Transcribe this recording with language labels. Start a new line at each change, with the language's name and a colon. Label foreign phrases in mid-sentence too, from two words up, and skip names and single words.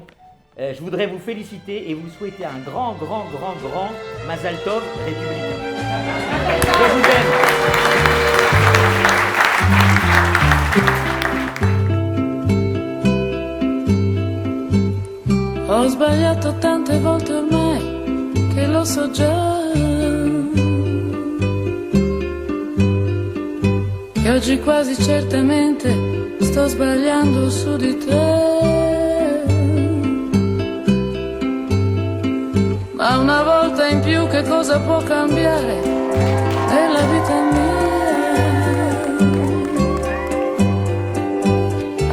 French: Je voudrais vous féliciter et vous souhaiter un grand
Hebrew: Mazal Tov
French: républicain. Je vous aime.
Italian: Ho sbagliato tante volte ormai che lo so già. Che oggi quasi certamente sto sbagliando su di te. Ma una volta in più che cosa può cambiare nella vita mia?